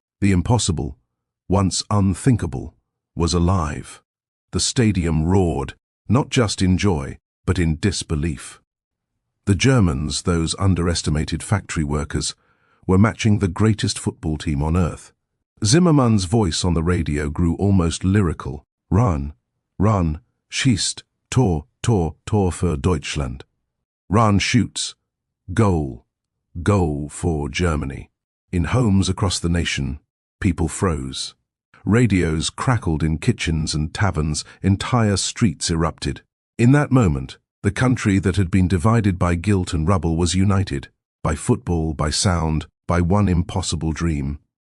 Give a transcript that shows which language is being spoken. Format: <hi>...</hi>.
<en>The impossible, once unthinkable, was alive. The stadium roared, not just in joy, but in disbelief. The Germans, those underestimated factory workers, were matching the greatest football team on earth. Zimmermann's voice on the radio grew almost lyrical.</en> <de>Rahn, schießt, Tor für Deutschland.</de> <en>Rahn shoots. Goal for Germany. In homes across the nation, people froze. Radios crackled in kitchens and taverns, entire streets erupted. In that moment, the country that had been divided by guilt and rubble was united, by football, by sound, by one impossible dream.</en>